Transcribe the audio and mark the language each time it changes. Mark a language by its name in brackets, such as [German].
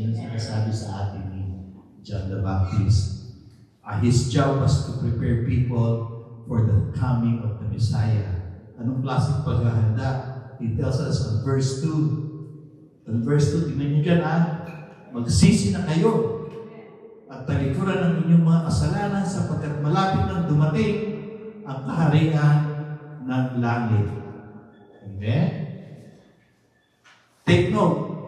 [Filipino] Yan ang sinasabi sa atin ni John the Baptist. [English] His job was to prepare people for the coming of the Messiah. [Filipino] Anong klaseng paghahanda? [English] He tells us on verse 2. [Filipino] On verse 2, tingnan niyo dyan magsisi na kayo at talikuran ng inyong mga kasalanan sapagkat malapit nang dumating ang kaharian ng langit. [English] Amen? Take note.